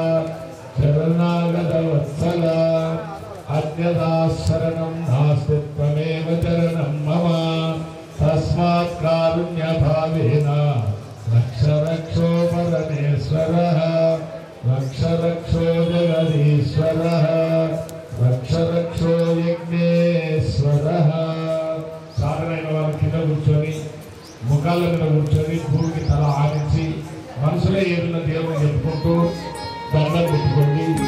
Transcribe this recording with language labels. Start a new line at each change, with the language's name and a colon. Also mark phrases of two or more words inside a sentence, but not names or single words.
Sanskrit: अन्यथा शरणं नास्ति त्वमेव चरणं मम तस्मात् कारुण्यभावेन रक्ष रक्षो परमेश्वरः रक्ष रक्षो जगदीश्वरः रक्ष रक्षो यज्ञेश्वरः
Telugu: సాధనైన వారు కింద కూర్చొని ముఖాల మీద కూర్చొని భూమికి తల ఆడించి మనసులో ఏదైనా దేవుని చెప్పుకుంటూ దండం పెట్టుకోండి.